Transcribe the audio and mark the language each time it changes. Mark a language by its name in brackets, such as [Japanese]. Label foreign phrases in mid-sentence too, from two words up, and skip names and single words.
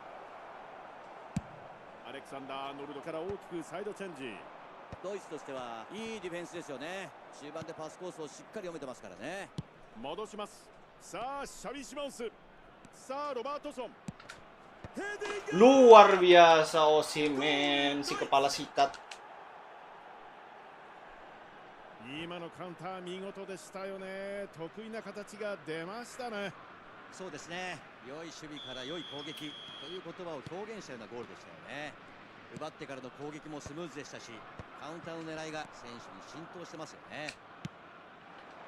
[Japanese] アレクサンダー・アーノルドから大きくサイドチェンジ。ドイツとしてはいいディフェンスですよね。中盤でパスコースをしっかり読めてますからね。戻します。さあシャビシマウス。さあロバートソン、ヘディング。 [Indonesian] Luar biasa Osimhen, si kepala sikat. [Japanese] 今のカウンター見事でしたよね。得意な形が出ましたね。そうですね。良い守備から良い攻撃という言葉を表現したようなゴールでしたよね。奪ってからの攻撃もスムーズでしたし、カウンターの狙いが選手に浸透してますよね。